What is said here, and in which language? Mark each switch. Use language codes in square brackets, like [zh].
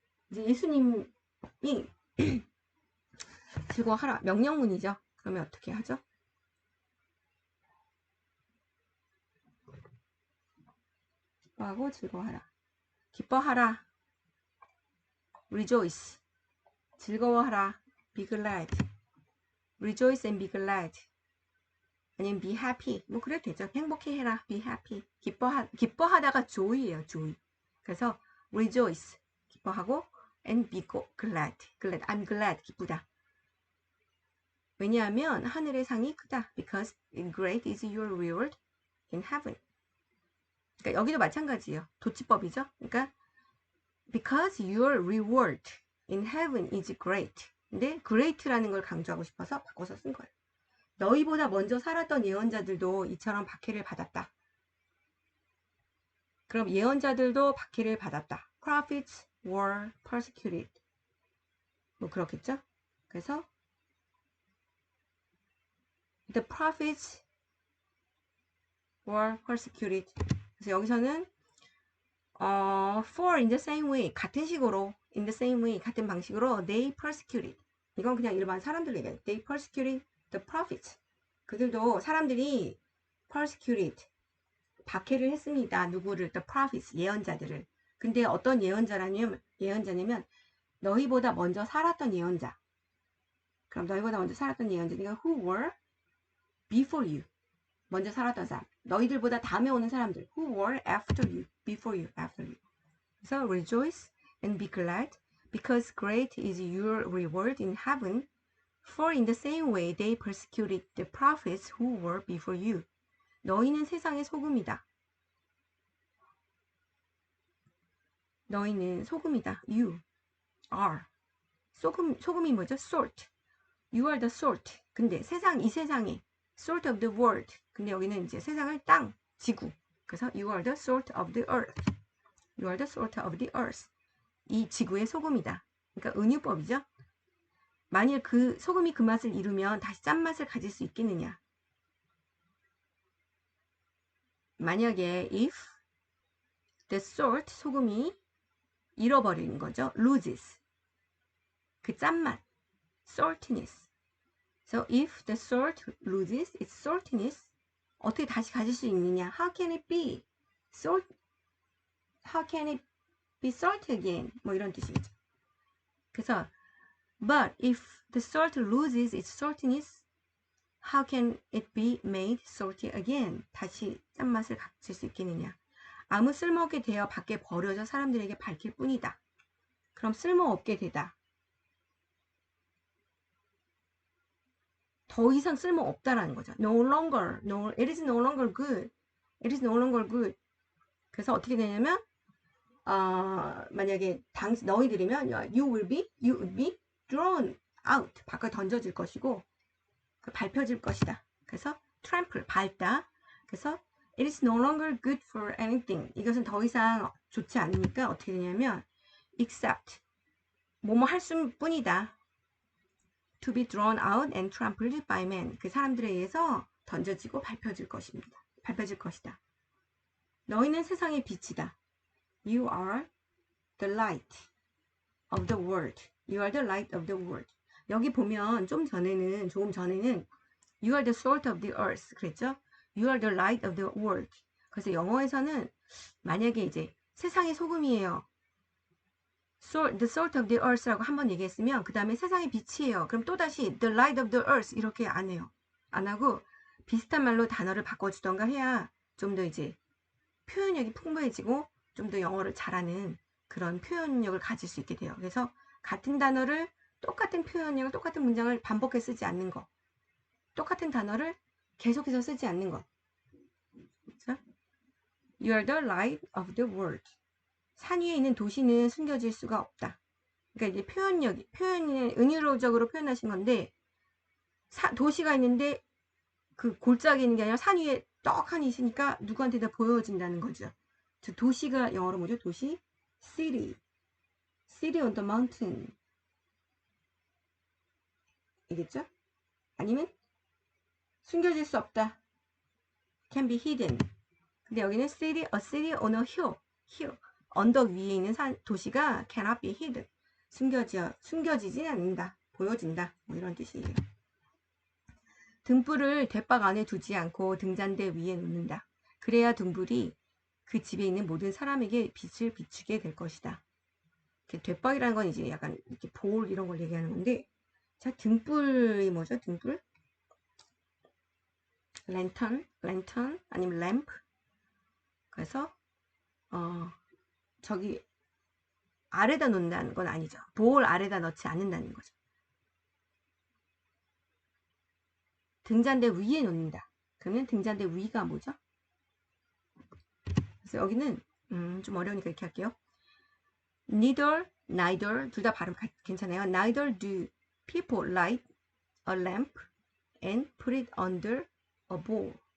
[ko] 이제 예수님이 즐거워하라, 명령문이죠. 그러면 어떻게 하죠? 기뻐하고 즐거워하라. 기뻐하라, rejoice. 즐거워하라, [en] be glad. rejoice and be glad. 아니면 be happy. [ko] 뭐 그래도 되죠. 행복해해라, [en] be happy. [ko] 기뻐하다가 joy예요, joy. [en] 그래서 rejoice, [ko] 기뻐하고, [en] and be glad. I'm glad, [ko] 기쁘다. 왜냐하면 하늘의 상이 크다. [en] Because great is your reward in heaven. [ko] 그러니까 여기도 마찬가지예요. 도치법이죠. [en] 그러니까 because your reward in heaven is great. [ko] 근데 great라는 걸 강조하고 싶어서 바꿔서 쓴 거예요. 너희보다 먼저 살았던 예언자들도 이처럼 박해를 받았다. 그럼 예언자들도 박해를 받았다. [en] Prophets were persecuted. [ko] 뭐 그렇겠죠? [en] 그래서 the prophets were persecuted. 그래서 여기서는 for in the same way, [ko] 같은 식으로, [en] in the same way, [ko] 같은 방식으로 [en] they persecuted. [ko] 이건 그냥 일반 사람들 얘기예요. [en] They persecuted the prophets. [ko] 그들도 사람들이 persecuted, 박해를 했습니다. 누구를? [en] The prophets, 예언자들을. [ko] 근데 어떤 예언자냐면 너희보다 먼저 살았던 예언자. 그럼 너희보다 먼저 살았던 예언자니까 [en] who were before you. [ko] 먼저 살았던 사람. 너희들보다 다음에 오는 사람들. [en] Who were after you. Before you, after you. 그래서 rejoice and be glad, because great is your reward in heaven. For in the same way they persecuted the prophets who were before you. [ko] 너희는 세상의 소금이다. 너희는 소금이다. You are. 소금이 뭐죠? Salt. [en] You are the salt. 근데 이 세상에 salt of the world. [ko] 근데 여기는 이제 세상을 땅, 지구. [en] 그래서 you are the salt of the earth. You are the salt of the earth. [ko] 이 지구의 소금이다. 그러니까 은유법이죠. 만일 그 소금이 그 맛을 잃으면 다시 짠맛을 가질 수 있겠느냐. 만약에 [en] if the salt, [ko] 소금이 잃어버리는 거죠. loses. 그 짠맛. [en] saltiness. So if the salt loses its saltiness, [ko] 어떻게 다시 가질 수 있느냐? [en] How can it be salt? How can it be salt again? [ko] 뭐 이런 뜻이겠죠. [en] 그래서 but if the salt loses its saltiness, how can it be made salty again? [ko] 다시 짠맛을 가질 수 있겠느냐? 아무 쓸모없게 되어 밖에 버려져 사람들에게 밝힐 뿐이다. 그럼 쓸모없게 되다. 더 이상 쓸모없다라는 거죠. [en] No longer, it is no longer good. It is no longer good. [ko] 그래서 어떻게 되냐면 만약에 너희들이면 [en] you would be thrown out. [ko] 밖에 던져질 것이고 밟혀질 것이다. 그래서 trample, 밟다. [en] 그래서 it is no longer good for anything. [ko] 이것은 더 이상 좋지 않으니까 어떻게 되냐면 except 뭐뭐 할 수뿐이다. [en] to be thrown out and trampled by men. [ko] 그 사람들에 의해서 던져지고 밟혀질 것입니다. 밟혀질 것이다. 너희는 세상의 빛이다. [en] You are the light of the world. You are the light of the world. [ko] 여기 보면 조금 전에는 [en] You are the salt of the earth. [ko] 그랬죠? [en] You are the light of the world. [ko] 그래서 영어에서는 만약에 이제 세상의 소금이에요. [en] The salt of the earth [ko] 라고 한번 얘기했으면 그 다음에 세상의 빛이에요. 그럼 또다시 [en] the light of the earth [ko] 이렇게 안 해요. 안 하고 비슷한 말로 단어를 바꿔주던가 해야 좀 더 이제 표현력이 풍부해지고 좀 더 영어를 잘하는 그런 표현력을 가질 수 있게 돼요. 그래서 같은 단어를 똑같은 표현력을 똑같은 문장을 반복해 쓰지 않는 거. 똑같은 단어를 계속해서 쓰지 않는 것. 그렇죠? [en] You are the light of the world. [ko] 산 위에 있는 도시는 숨겨질 수가 없다. 그러니까 이제 표현이 은유적으로 표현하신 건데, 도시가 있는데 그 골짜기에 있는 게 아니라 산 위에 떡하니 있으니까 누구한테 다 보여진다는 거죠. 즉 도시가 영어로 뭐죠? 도시? City. [en] City on the mountain. [ko] 이겠죠? 아니면 숨겨질 수 없다. [en] Can be hidden. 근데 여기는 city, a city on a hill. [ko] 언덕 위에 있는 도시가 [en] cannot be hidden. [ko] 숨겨지진 않는다. 보여진다. 뭐 이런 뜻이에요. 등불을 돛박 안에 두지 않고 등잔대 위에 놓는다. 그래야 등불이 그 집에 있는 모든 사람에게 빛을 비추게 될 것이다. 돛박이라는 건 이제 약간 이렇게 볼 이런 걸 얘기하는 건데, 자, 등불이 뭐죠? 등불? 랜턴 아니면 램프. 그래서 저기 아래다 놓는다는 건 아니죠. 볼 아래다 넣지 않는다는 거죠. 등잔대 위에 놓는다. 그러면 등잔대 위가 뭐죠? 그래서 여기는 좀 어려우니까 이렇게 할게요. neither 둘 다 발음 괜찮아요. [en] Neither do people light a lamp and put it under a bowl.